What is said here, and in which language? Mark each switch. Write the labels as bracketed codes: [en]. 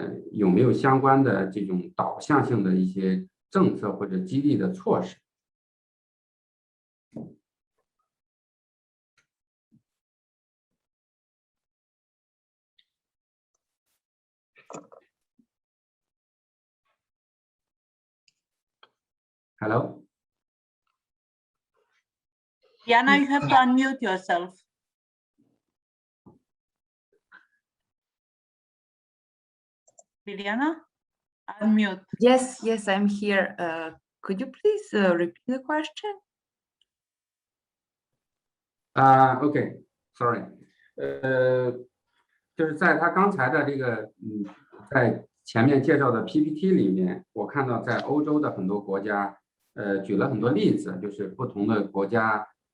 [zh] 有没有相关的这种导向性的一些政策或者激励的措施？Hello， [en] Diana, you have to unmute yourself. Liliana, unmute. Yes, I'm here. Could you please repeat the question? OK，sorry， [zh] 就是在他刚才的这个在前面介绍的 PPT 里面，我看到在欧洲的很多国家，举了很多例子，就是不同的国家，